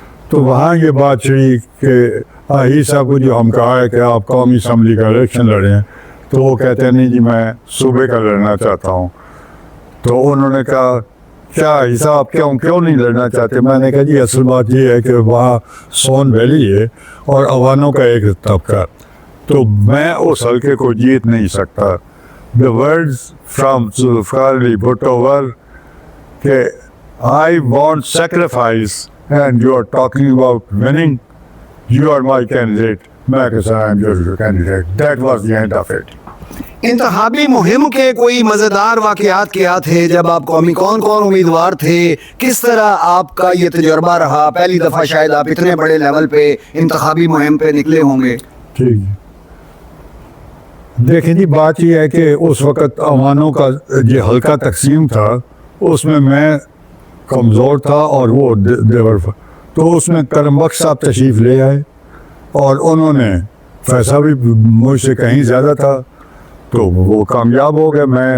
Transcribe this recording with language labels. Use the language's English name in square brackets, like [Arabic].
[Urdu] تو وہاں یہ بات چڑھی کہ آہی صاحب کو جو ہم کہا ہے کہ آپ قومی اسمبلی کا الیکشن لڑیں, تو وہ کہتے ہیں نہیں جی میں صوبے کا لڑنا چاہتا ہوں. تو انہوں نے کہا کیا حساب کیوں نہیں لڑنا چاہتے؟ میں نے کہا جی اصل بات یہ ہے کہ وہاں سون ویلی ہے اور عوانوں کا ایک طبقہ, تو میں اس حلقے کو جیت نہیں سکتا. [English] The words from Zulfikar Ali Bhutto were کہ I want sacrifice and you are talking about winning, you are my candidate. [Urdu] میں کہا [English] I am your candidate. That was the end of it. [Urdu] انتخابی مہم کے کوئی مزیدار واقعات کیا تھے؟ جب آپ قومی کون امیدوار تھے, کس طرح آپ کا یہ تجربہ رہا؟ پہلی دفعہ شاید آپ اتنے بڑے لیول پہ انتخابی مہم پہ نکلے ہوں گے. ٹھیک, دیکھیں جی بات یہ ہے کہ اس وقت عوانوں کا جو حلقہ تقسیم تھا اس میں کمزور تھا اور وہ دیور, تو اس میں کرم بخش صاحب تشریف لے آئے اور انہوں نے پیسہ بھی مجھ سے کہیں زیادہ تھا تو وہ کامیاب ہو گئے.